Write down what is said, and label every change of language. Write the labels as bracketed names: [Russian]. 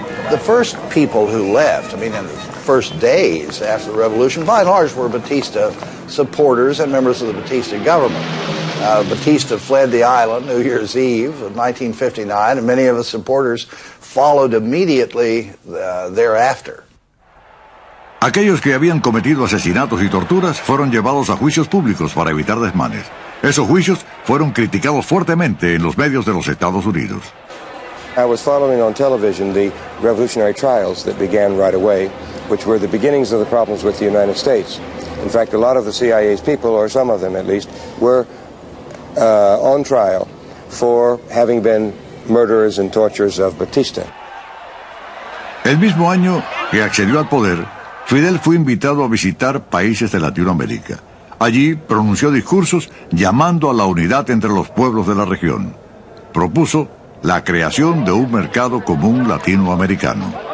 [English] The first people who left, I mean, first days after the revolution, by and large, were Batista supporters and members of the Batista government. Batista fled the island New Year's Eve of 1959, and many of the supporters followed immediately thereafter. [Spanish] Aquellos que habían cometido asesinatos y torturas fueron llevados a juicios públicos para evitar desmanes. Esos juicios fueron criticados fuertemente en los medios de los Estados Unidos. [English] I was following on television the revolutionary trials that began right away, which were the beginnings of the problems with the United States. In fact, a lot of the CIA's people, or some of them at least, were on trial for having been murderers and torturers of Batista. [Spanish] El mismo año que accedió al poder, Fidel fue invitado a visitar países de Latinoamérica. Allí pronunció discursos llamando a la unidad entre los pueblos de la región. Propuso la creación de un mercado común latinoamericano.